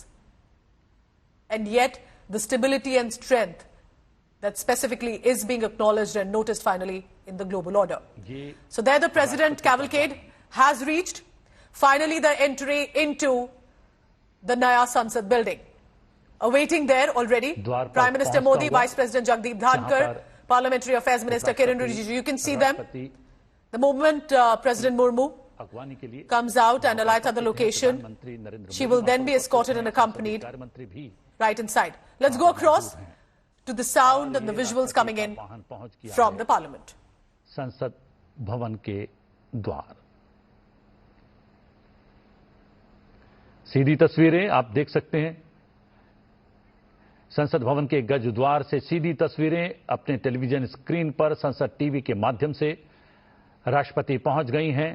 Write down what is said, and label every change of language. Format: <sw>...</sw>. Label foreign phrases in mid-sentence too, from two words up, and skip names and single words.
<en>And yet, the stability and strength that specifically is being acknowledged and noticed finally in the global order. So there the President cavalcade has reached. Finally, the entry into the Naya Sansad building. Awaiting there already, Prime Minister Modi, Vice President Jagdeep Dhankar, Parliamentary Affairs Minister Kiren Rijiju. You can see them. The moment President Murmu comes out and alights at the location, she will then be escorted and accompanied right inside. Let's go across to the sound and the visuals coming in from the Parliament.</en> <hi>संसद भवन के द्वार, सीधी तस्वीरें आप देख सकते हैं। संसद भवन के गज द्वार से सीधी तस्वीरें अपने टेलीविजन स्क्रीन पर संसद टीवी के माध्यम से राष्ट्रपति पहुंच गई हैं।</hi>